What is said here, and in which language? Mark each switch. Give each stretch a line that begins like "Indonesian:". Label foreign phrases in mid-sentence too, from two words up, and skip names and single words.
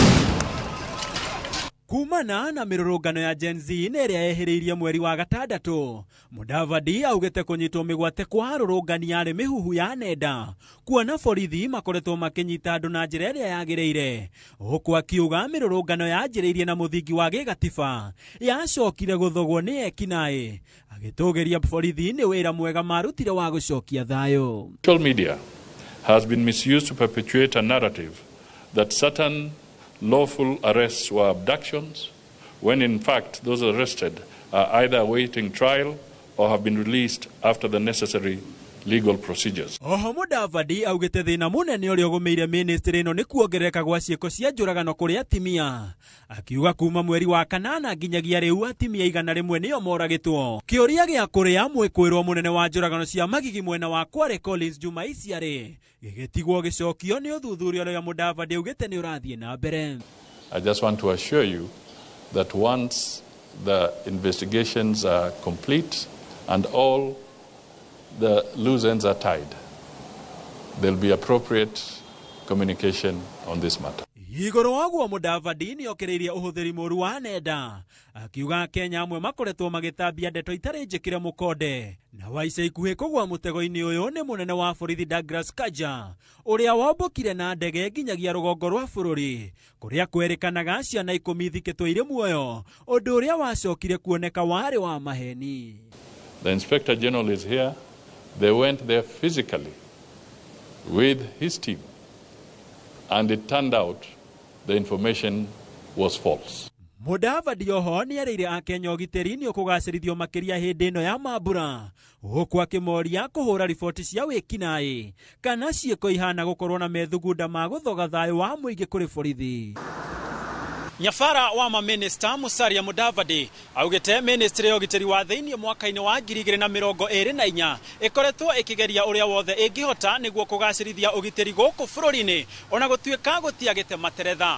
Kikuyu: Kumana na mĩrũrũngano ya Gen Z ĩrĩa yehĩrĩirie mweri wa gatandatũ, Mudavadi augĩte kũnyitwo mĩgwate kwa arũrũngani arĩ mĩhuhu ya nenda, kuona borithi makoretwo makĩnyita andũ na njĩra ĩrĩa yagĩrĩire, huku akiuga mĩrũrũngano yanjĩrĩirie na mũthingi wa gĩgatiba yacokire gũthogwo nĩ ekinaĩ, agĩtũgĩria borithi nĩ wĩra mwega marutire wa gũcokia thayũ.
English: Social media has been misused to perpetuate a narrative that certain lawful arrests were abductions, when in fact those arrested are either awaiting trial or have been released after the necessary legal procedures.
Kikuyu: Oho Mudavadi augĩte thĩna mũnene ũrĩa ũgũmĩire ministry ĩno nĩ kuongerereka gwa ciĩko cia njũragano kũrĩ atimia, akiuga kuma mweri wa kanana nginyagia rĩu atimia 100 nĩo moragĩtwo. Kĩũria gĩa kũrĩa mwĩkũĩrwo mũnene wa njũragano cia magigi mwena wa Kware Collins Juma Iciarĩ gĩgĩtigwo gĩcokio nĩ ũthuthuria ũrĩa Mudavadi augĩte nĩ ũrathiĩ na mbere.
English: I just want to assure you that once the investigations are complete and all the loose ends are tied, there'll be appropriate communication on this matter.
Kikuyu: Igũrũ waguo Mudavadi nĩ okĩrĩirie ũhũthĩri mũru wa nenda, akiuga Kenya amwe makoretwo magĩtambia ndeto itarĩ njĩkĩre mũkonde, na wa ica ikuhĩ kũgwa mũtego-inĩ ũyũ nĩ mũnene wa borithi Douglas Kanja ũrĩa wombũkire na ndege nginyagia rũgongo rwa bũrũri, kũrĩa kwerĩkanaga ciana 10 thikĩtwo irĩ muoyo, ũndũ ũrĩa wacokire kuoneka warĩ wa maheni.
English: The Inspector General is here. They went there physically with his team, and it turned out the information was false.
Kikuyu: Mudavadi oho nĩ erĩire Akenya ũgitĩri nĩ ũkũgacĩrithio makĩria hĩndĩ ĩno ya mambura, huku akĩmoria kũhũra riboti cia wĩkinaĩ kana ciĩko ihana gũkorwo na methugunda ma gũthoga thayũ wa mũingĩ kũrĩ borithi. Nyabara wa maminista Musalia Mudavadi augĩte ministry ya ũgitĩri wa thĩinĩ mwaka-inĩ wa 2024 ĩkoretwo ĩkĩgeria ũrĩa wothe ĩngĩhota nĩguo kũgacĩrithia ũgitĩri gũkũ bũrũri-inĩ ona gũtuĩka gũtiagĩte materetha.